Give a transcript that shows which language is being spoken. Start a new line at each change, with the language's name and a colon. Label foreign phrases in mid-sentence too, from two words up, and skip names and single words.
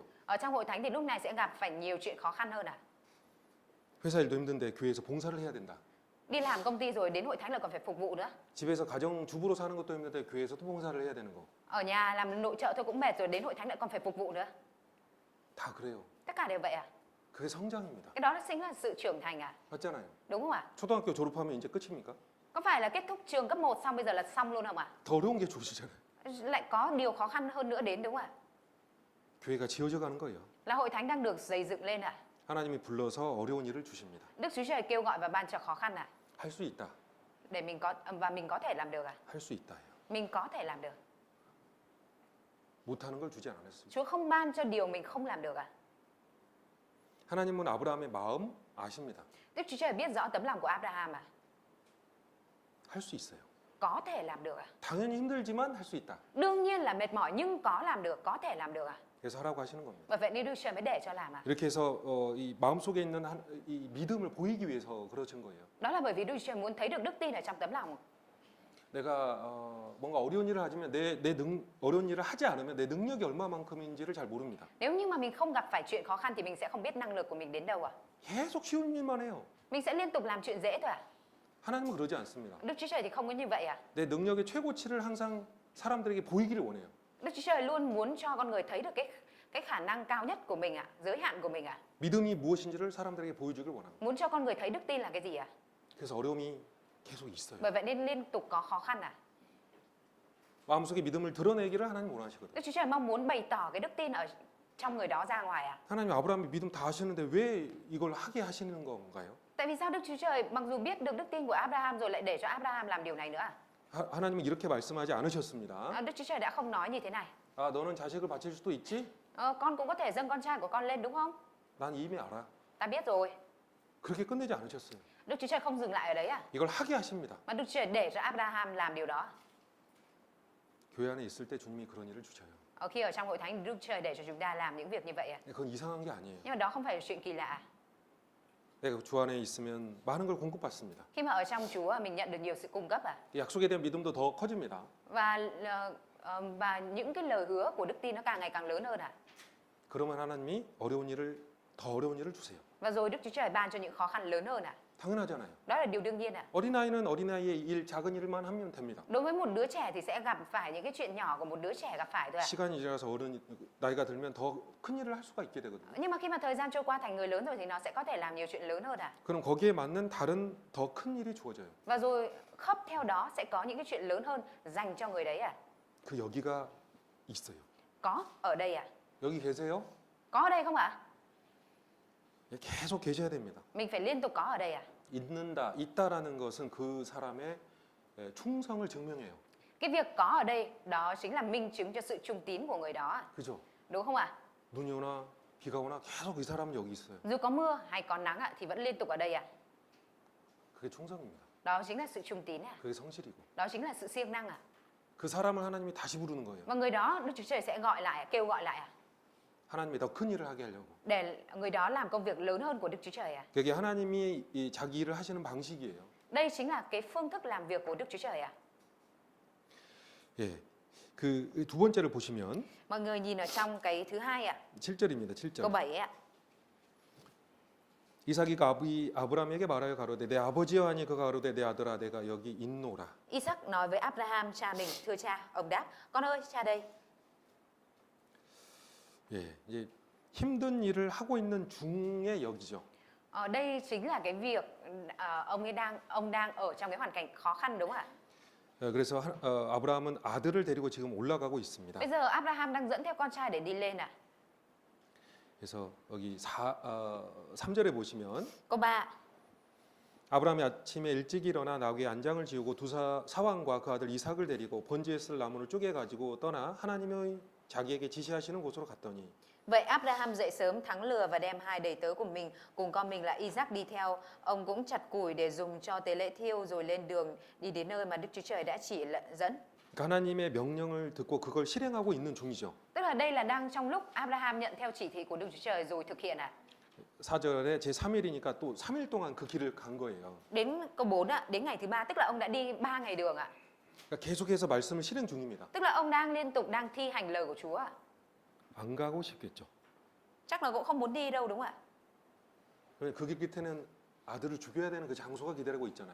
Vietnamese: Ở trong hội thánh thì lúc này sẽ gặp phải nhiều chuyện khó khăn hơn à?
Korean: 회사 일도 힘든데 교회에서 봉사를 해야 된다.
Vietnamese: Đi làm công ty rồi đến hội thánh là còn phải phục vụ nữa.
Korean: 집에서 가정 주부로 사는 것도 힘든데 교회에서 또 봉사를 해야 되는 거.
Vietnamese: Ở nhà làm nội trợ thôi cũng mệt rồi đến hội thánh lại còn phải phục vụ nữa.
Korean: 다 그래요.
Vietnamese: Tất cả đều vậy à?
Korean: 그게 성장입니다.
Vietnamese: Cái đó chính là sự trưởng thành à?
Korean: 맞잖아요.
Vietnamese: Đúng không ạ?
Korean: 초등학교 졸업하면 이제 끝입니까?
Vietnamese: Có phải là kết thúc trường cấp 1 xong bây giờ là xong luôn không ạ?
Korean: 더 어려운 게 좋으시잖아요.
Vietnamese: Lại có điều khó khăn hơn nữa đến đúng không ạ?
Korean: 교회가 지어져 가는 거예요.
Vietnamese: Là hội thánh đang được xây dựng lên ạ.
Korean: 하나님이 불러서 어려운 일을 주십니다.
Vietnamese: Đức Chúa Trời kêu gọi và ban cho khó khăn ạ.
Korean: 할 수 있다.
Vietnamese: Để mình có thể làm được à?
Korean: 할 수 있다예요.
Vietnamese: Mình có thể làm được.
Korean: 못 하는 걸 주지 않았습니다.
Vietnamese: Chúa không ban cho điều mình không làm được à?
Korean: 하나님은 아브라함의 마음 아십니다.
Vietnamese: Đức Chúa Trời biết rõ tấm lòng của Abraham à?
Korean: 할 수 있어요.
Vietnamese: Có thể làm được à?
Korean: 당연히 힘들지만 할 수 있다.
Vietnamese: Đương nhiên là mệt mỏi nhưng có làm được, có thể làm được à?
Korean: 그래서 하라고 하시는 겁니다.
Vietnamese: Và vậy nên Đức Chúa Trời mới để cho làm à?
Korean: 이렇게 해서 이 마음속에 있는 이 믿음을 보이기 위해서 그러신 거예요.
Vietnamese: Đó là bởi vì Đức Chúa Trời muốn thấy được đức tin ở trong tấm lòng.
Korean: 내가 뭔가 어려운 일을 하지만 어려운 일을 하지 않으면 내 능력이 얼마만큼인지를 잘 모릅니다.
Vietnamese: Nếu như mà mình không gặp phải chuyện khó khăn thì mình sẽ không biết năng lực của mình đến đâu à?
Korean: 계속 쉬운 일만 해요.
Vietnamese: Mình sẽ liên tục làm chuyện dễ thôi à?
Korean: 하나님은 그러지 않습니다.
Vietnamese: Đức Chúa Trời thì không có như vậy à?
Korean: 내 능력의 최고치를 항상 사람들에게 보이기를 원해요.
Vietnamese: Đức Chúa Trời luôn muốn cho con người thấy được cái khả năng cao nhất của mình à, giới hạn của mình à?
Korean: 믿음이 무엇인지를 사람들에게 보여주길 원합니다.
Vietnamese: Muốn cho con người thấy đức tin là cái gì à?
Korean: 그래서 어려움이 계속 있어요.
Vietnamese: Bởi vậy nên liên tục có khó khăn à?
Korean: 마음속에 믿음을 드러내기를 하나님 원하시거든요.
Vietnamese: Đức Chúa Trời mong muốn bày tỏ cái đức tin ở trong người đó ra ngoài à?
Korean: 하나님 아브라함이 믿음 다 하시는데 왜 이걸 하게 하시는 건가요?
Vietnamese: Tại vì sao Đức Chúa Trời mặc dù biết được đức tin của Abraham rồi lại để cho Abraham làm điều này nữa à?
Korean: 하나님은 이렇게 말씀하지 않으셨습니다.
Vietnamese: Đức Chúa Trời đã không nói như thế này.
Korean: 아, 너는 자식을 바칠 수도 있지?
Vietnamese: Con cũng có thể dâng con trai của con lên đúng không?
Korean: 난 이미 알아.
Vietnamese: Ta biết rồi.
Korean: 그렇게 끝내지 않으셨어요.
Vietnamese: Đức Chúa Trời không dừng lại ở đấy à?
Korean: 이걸 하게 하십니다.
Vietnamese: Mà Đức Chúa Trời để cho Abraham làm điều đó.
Korean: 교회 안에 있을 때 주님이 그런 일을 주셔요.
Vietnamese: Khi ở trong hội thánh Đức Chúa Trời để cho chúng ta làm những việc như vậy à?
Korean: 그건 이상한 게 아니에요.
Vietnamese: Nhưng mà đó không phải là chuyện kỳ lạ.
Korean: 내가 주 안에 있으면 많은 걸 공급받습니다.
Vietnamese: Khi mà ở trong Chúa mình nhận được nhiều sự cung cấp à?
Korean: 약속에 대한 믿음도 더 커집니다.
Vietnamese: Và những cái lời hứa của đức tin nó càng ngày càng lớn hơn à?
Korean: 그러면 하나님이 더 어려운 일을 주세요.
Vietnamese: Và rồi Đức Chúa Trời ban cho những khó khăn lớn hơn à?
Korean: 당연하잖아요.
Vietnamese: Đó là điều đương nhiên à?
Korean: 어린아이는 어린아이의 일, 작은 일만 하면 됩니다.
Vietnamese: Đối với một đứa trẻ thì sẽ gặp phải những cái chuyện nhỏ của một đứa trẻ gặp phải thôi à?
Korean: 시간이 지나서 나이가 들면 더 큰 일을 할 수가 있게 되거든요.
Vietnamese: Nhưng mà khi mà thời gian trôi qua thành người lớn rồi thì nó sẽ có thể làm nhiều chuyện lớn hơn à?
Korean: 그럼 거기에 맞는 다른 더 큰 일이 주어져요.
Vietnamese: Và rồi khớp theo đó sẽ có những cái chuyện lớn hơn dành cho người đấy à?
Korean: 그 여기가 있어요.
Vietnamese: Có ở đây à?
Korean: 여기 계세요?
Vietnamese: Có ở đây không ạ?
Korean: 계속 계셔야 됩니다.
Vietnamese: Mình phải liên tục có ở đây à?
Korean: 있다라는 것은 그 사람의 충성을 증명해요.
Vietnamese: Cái việc có ở đây đó chính là minh chứng cho sự trung tín của người đó,
Korean: 그죠?
Vietnamese: đúng không ạ?
Korean: 눈이 오나 비가 오나 계속 이 사람은 여기 있어요.
Vietnamese: Dù có mưa hay có nắng ạ thì vẫn liên tục ở đây ạ.
Korean: 그게 충성입니다.
Vietnamese: Đó chính là sự trung tín ạ.
Korean: 그게 성실이고.
Vietnamese: Đó chính là sự siêng năng ạ.
Korean: 그 사람을 하나님이 다시 부르는 거예요.
Vietnamese: Và người đó Đức Chúa Trời sẽ gọi lại, kêu gọi lại ạ.
Korean: 하나님이 더 큰 일을 하게 하려고.
Vietnamese: Để người đó làm công việc lớn hơn của Đức Chúa Trời ạ.
Korean: 그게 하나님이 자기 일을 하시는 방식이에요.
Vietnamese: Đây chính là cái phương thức làm việc của Đức Chúa Trời ạ.
Korean: 예. 그 두 번째를 보시면
Vietnamese: Mọi người nhìn ở trong cái thứ hai ạ,
Korean: 7절입니다.
Vietnamese: câu
Korean: 7절.
Vietnamese: 7 ạ.
Korean: 이삭이가 아브라함에게 말하여 가로되 내 아버지여 하니 그가 가로되 내 아들아 내가 여기 있노라.
Vietnamese: Isaac nói với Abraham cha mình, thưa cha, ông đáp, con ơi cha đây.
Korean: 예, 이제 힘든 일을 하고 있는 중에 여기죠.
Vietnamese: Đây chính là cái việc ông đang ở trong cái hoàn cảnh khó khăn đúng không ạ?
Korean: 그래서 아브라함은 아들을 데리고 지금 올라가고 있습니다.
Vietnamese: Bây giờ Abraham đang dẫn theo con trai để đi lên ạ.
Korean: 그래서 여기 3절에 보시면
Vietnamese: Câu 3.
Korean: 아브라함이 아침에 일찍 일어나 나귀의 안장을 지우고 두 사왕과 그 아들 이삭을 데리고 번제에 쓸 나무를 쪼개 가지고 떠나 하나님의 자기에게 지시하시는 곳으로 갔더니
Vietnamese: Vậy Abraham dậy sớm thắng lừa và đem hai đầy tớ của mình cùng con mình là Isaac đi theo. Ông cũng chặt củi để dùng cho tế lễ thiêu rồi lên đường đi đến nơi mà Đức Chúa Trời đã chỉ dẫn.
Korean: 하나님의 명령을 듣고 그걸 실행하고 있는 중이죠.
Vietnamese: Tức là đây là đang trong lúc Abraham nhận theo chỉ thị của Đức Chúa Trời rồi thực hiện ạ.
Korean: 4절에 제 3일이니까 또 3일 동안 그 길을 간 거예요.
Vietnamese: Đến câu 4 ạ, đến ngày thứ 3 tức là ông đã đi 3 ngày đường ạ.
Korean: 그러니까 계속해서 말씀을 실행 중입니다.
Vietnamese: Tức là ông đang liên tục đang thi hành lời của Chúa ạ.
Korean: 안 가고 싶겠죠.
Vietnamese: Chắc là cũng không muốn đi đâu đúng không ạ?
Korean: 그 길 끝에는 아들을 죽여야 되는 그 장소가 기다리고 있잖아요.